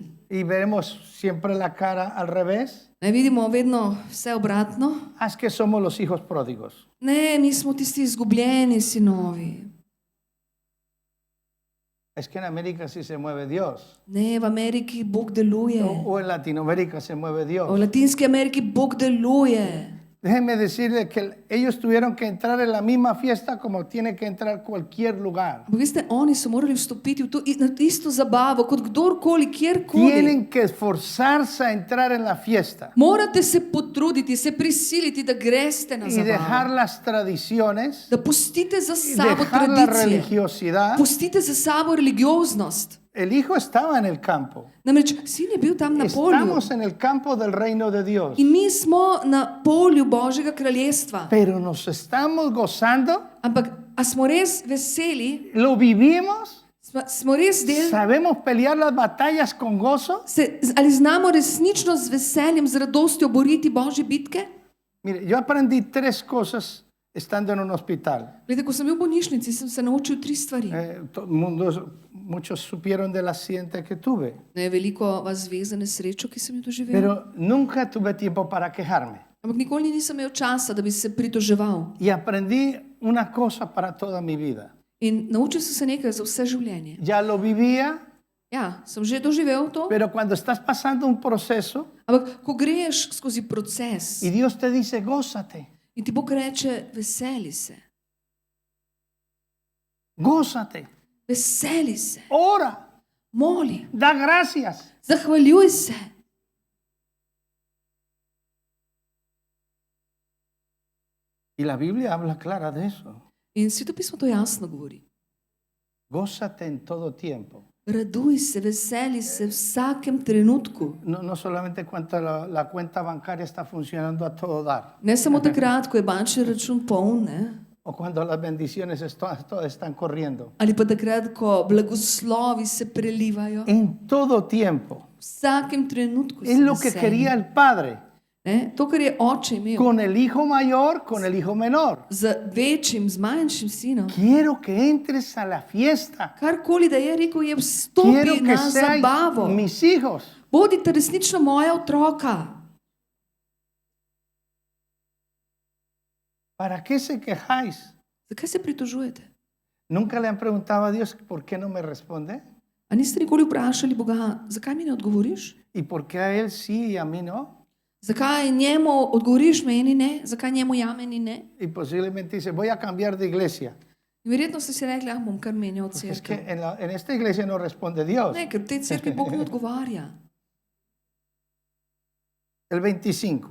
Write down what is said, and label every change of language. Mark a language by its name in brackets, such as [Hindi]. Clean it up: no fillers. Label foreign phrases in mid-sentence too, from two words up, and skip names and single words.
[Spanish] y veremos siempre la cara al revés. [Slovenian] ne vidimo vedno vse obratno. [Spanish] Es que somos los hijos pródigos. [Slovenian] Ne, mi smo tisti izgubljeni sinovi. [Spanish] Es que en América sí se mueve Dios. [Slovenian] Ne, v Ameriki Bog deluje. [Spanish] O en Latinoamérica se mueve [Slovenian] V [Spanish] Dios. [Slovenian] Latinski Ameriki Bog deluje. [Spanish] Déjenme decirles que ellos tuvieron que entrar en la misma fiesta como tiene que entrar cualquier lugar. [Slovenian] Ampak veste, oni so morali vstopiti v to na isto zabavo, kot kdorkoli, kjerkoli. [Spanish] Tienen que esforzarse a entrar en la fiesta [Slovenian] Morate se potruditi, se prisiliti, da greste na [Spanish] y dejar [Slovenian] zabavo. [Spanish] las tradiciones, [Slovenian] Da pustite za [Spanish] y [Slovenian] sabo [Spanish] dejar la [Slovenian] tradicije. [Spanish] religiosidad. [Slovenian] Pustite za sabo religioznost. [Spanish] El hijo estaba en el campo. [Slovenian] Namreč sin je bil tam na polju. [Spanish] Estamos en el campo del reino de Dios. [Slovenian] In mi smo na polju Božjega kraljestva. [Spanish] Pero nos estamos gozando, [Slovenian] Ampak, a smo res veseli? [Spanish] lo vivimos, [Slovenian] Smo res del? [Spanish] sabemos pelear las batallas con gozo. [Slovenian] Ali znamo resnično z veseljem, z radostjo boriti Božje bitke? [Spanish] Mire, yo aprendí tres cosas estando en un hospital. [Slovenian] Glede, ko sem bil v bolnišnici, sem se naučil 3 stvari. [Spanish] Muchos supieron del accidente que tuve, [Slovenian] Ne, veliko vas zveze nesrečo, ki sem jo doživel. [Spanish] pero nunca tuve tiempo para quejarme. [Slovenian] Ampak nikoli nisem imel časa, da bi se pritoževal. [Spanish] Y aprendí una cosa para toda mi vida. [Slovenian] In naučil sem se nekaj za vse življenje. [Spanish] Ya lo vivía, [Slovenian] Ja, sem že doživel to. [Spanish] pero cuando estás pasando un proceso [Slovenian] Ampak, ko greš skozi proces [Spanish] y Dios te dice, gózate, [Slovenian] in ti Bog reče, veseli se, [Spanish] gózate, [Slovenian] veseli se, [Spanish] ora, [Slovenian] moli, [Spanish] da gracias. [Slovenian] zahvaljuj se. [Spanish] Y la Biblia habla clara de eso. [Slovenian] In Svetopismo to jasno govori. [Spanish] Gózate en todo tiempo. [Slovenian] Raduj se, veseli se v vsakem trenutku. [Spanish] No solamente cuando la cuenta bancaria está funcionando a todo dar, [Slovenian] Ne samo takrat, ko je bančni račun poln, ne? [Spanish] o cuando las bendiciones todas están corriendo. [Slovenian] Ali pa takrat, ko blagoslovi se prelivajo. [Spanish] En todo tiempo. [Slovenian] V vsakem trenutku [Spanish] Es [Slovenian] se [Spanish] lo que [Slovenian] veseli. [Spanish] quería el Padre. [Slovenian] Ne? To, kar je oče imel [Spanish] Con el hijo mayor, con el hijo menor. [Slovenian] z večjim, z manjšim sinom. [Spanish] Quiero que entres a la fiesta. [Slovenian] Karkoli da je rekel, je [Spanish] Quiero [Slovenian] vstopi [Spanish] que [Slovenian] na [Spanish] seáis [Slovenian] zabavo. [Spanish] mis hijos. [Slovenian] Bodite resnično moja otroka. [Spanish] ¿Para qué se quejáis? [Slovenian] Zakaj se pritožujete? [Spanish] ¿Nunca le han preguntado a Dios por qué no me responde? [Slovenian] A niste nikoli vprašali Boga, zakaj mi ne odgovoriš? [Spanish] ¿Y por qué a él sí y a mí no? [Slovenian] Zakaj njemu odgovoriš, meni ne? Zakaj njemu ja, meni ne? [Spanish] Y posiblemente dice, voy a cambiar de iglesia. [Slovenian] In verjetno ste si rekli, ah, bom kar menjal [Spanish] Es que [Slovenian] cerkev. [Spanish] en esta iglesia no responde Dios. [Slovenian] Ne, ker v tej cerkvi Bog ne odgovarja. [Spanish] El 25.